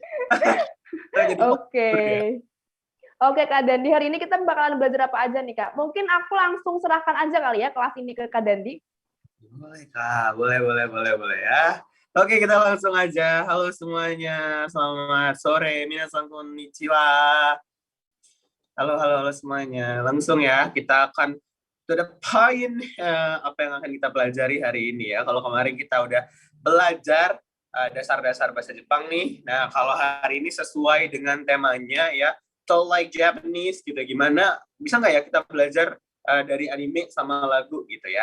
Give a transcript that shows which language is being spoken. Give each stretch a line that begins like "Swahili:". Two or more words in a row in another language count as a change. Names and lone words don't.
Indonesian: Oke. Oke Kak Dandi, hari ini kita bakalan belajar apa aja nih Kak? Mungkin aku langsung serahkan aja kali ya kelas ini ke Kak Dandi. Boleh Kak, boleh ya. Oke, kita langsung aja. Halo semuanya, selamat sore.
Japanese: みなさんこんにちは.
Indonesian: Halo semuanya. Langsung ya, kita akan
English: to the point
Indonesian: apa yang akan kita pelajari hari ini ya. Kalau kemarin kita udah belajar dasar-dasar bahasa Jepang nih. Nah, kalau hari ini sesuai dengan temanya ya, Talk Like Japanese gitu. Gimana? Bisa nggak ya kita belajar dari anime sama lagu gitu ya?